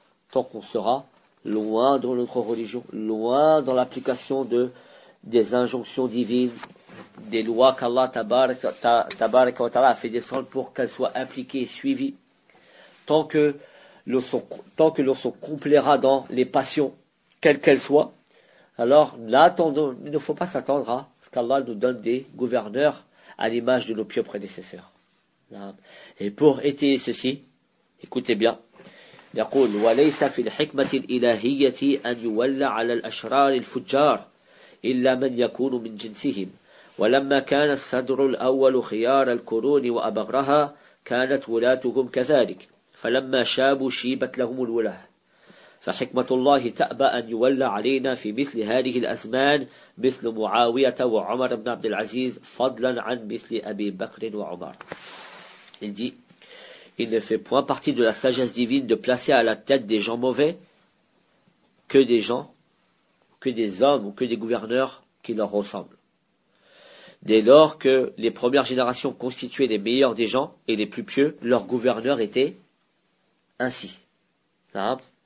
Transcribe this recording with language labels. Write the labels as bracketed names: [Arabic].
[French] Tant qu'on sera loin dans notre religion, loin dans l'application des injonctions divines, des lois qu'Allah tabarak wa ta'ala a fait descendre pour qu'elles soient appliquées et suivies, tant que l'on se complaira dans les passions, quelles qu'elles soient, alors il ne faut pas s'attendre à ce qu'Allah nous donne des gouverneurs à l'image de nos pieux prédécesseurs. Et pour étayer ceci, écoutez bien, [Arabic] يقول وليس في الحكمة الإلهية أن يولى على الأشرار الفجار إلا من يكون من جنسهم ولما كان الصدر الأول خيار الكرون وأبغرها كانت ولاتهم كذلك فلما شابوا شيبت لهم الولاة فحكمة الله تأبى أن يولى علينا في مثل هذه الأزمان مثل معاوية وعمر بن عبد العزيز فضلا عن مثل أبي بكر وعمر. [French] Il dit, il ne fait point partie de la sagesse divine de placer à la tête des gens mauvais que des gens, que des hommes ou que des gouverneurs qui leur ressemblent. Dès lors que les premières générations constituaient les meilleurs des gens et les plus pieux, leurs gouverneurs étaient ainsi. Hein?